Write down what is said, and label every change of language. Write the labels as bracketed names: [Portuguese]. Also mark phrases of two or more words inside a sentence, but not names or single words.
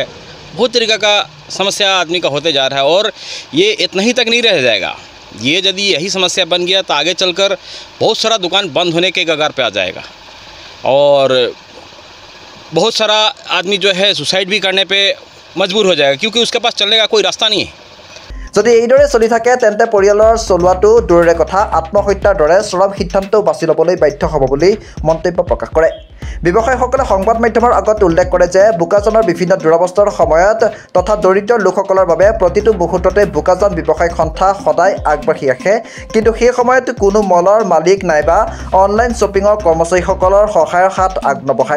[Hindi] बहुत तरीक़ा का समस्या आदमी का होते जा रहा है और ये इतना ही तक नहीं रह जाएगा। ये यदि यही समस्या बन गया तो आगे चलकर बहुत सारा दुकान बंद होने के कगार पे आ जाएगा और बहुत सारा आदमी जो है सुसाइड भी करने पे मजबूर हो जाएगा क्योंकि उसके पास चलने का कोई रास्ता नहीं है। [Assamese] যদি এইদৰে চলি থাকে তেন্তে পৰিয়ালৰ চলোৱাটো দূৰৰে কথা আত্মহত্যাৰ দৰে চৰম সিদ্ধান্তও বাছি ল'বলৈ বাধ্য হ'ব বুলি মন্তব্য প্ৰকাশ কৰে। ব্যৱসায়ীসকলে সংবাদ মাধ্যমৰ আগত উল্লেখ কৰে যে বোকাজানৰ বিভিন্ন দুৰৱস্থাৰ সময়ত তথা দৰিদ্ৰ লোকসকলৰ বাবে প্ৰতিটো মুহূৰ্ততে বোকাজান ব্যৱসায়িক সন্থা সদায় আগবাঢ়ি আহে, কিন্তু সেই সময়ত কোনো মলৰ মালিক নাইবা [English] online shopping [Assamese] কৰ্মচাৰীসকলৰ সহায়ৰ হাত আগনবঢ়ায়।